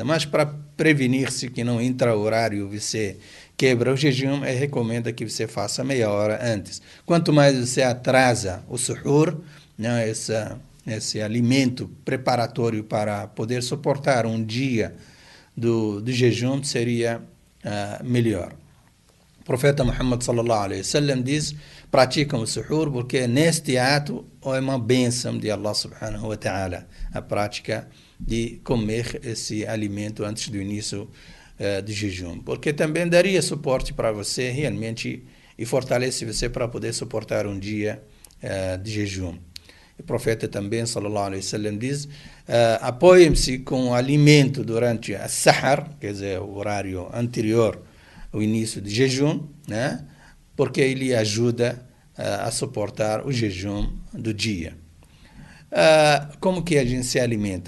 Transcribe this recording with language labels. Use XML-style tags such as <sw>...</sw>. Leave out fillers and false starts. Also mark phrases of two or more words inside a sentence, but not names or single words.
<pt>Mas para prevenir-se que não entra o horário, você quebra o jejum, recomenda que você faça meia hora antes. Quanto mais você atrasa o suhur, né, esse alimento preparatório para poder suportar um dia do jejum, seria melhor. O profeta Muhammad</pt> <ar>صلى الله عليه وسلم</ar> <pt>diz: praticam o suhur porque neste ato é uma bênção de Allah</pt> <ar>سبحانه وتعالى,</ar> <pt>a prática de comer esse alimento antes do início do jejum, porque também daria suporte para você realmente e fortalece você para poder suportar um dia de jejum. O profeta também,</pt> <ar>صلى الله عليه وسلم,</ar> <pt>diz: apoiem-se com o alimento durante a sahar, quer dizer, o horário anterior ao início de jejum, né? Porque ele ajuda a suportar o jejum do dia. Como que a gente se alimenta?</pt>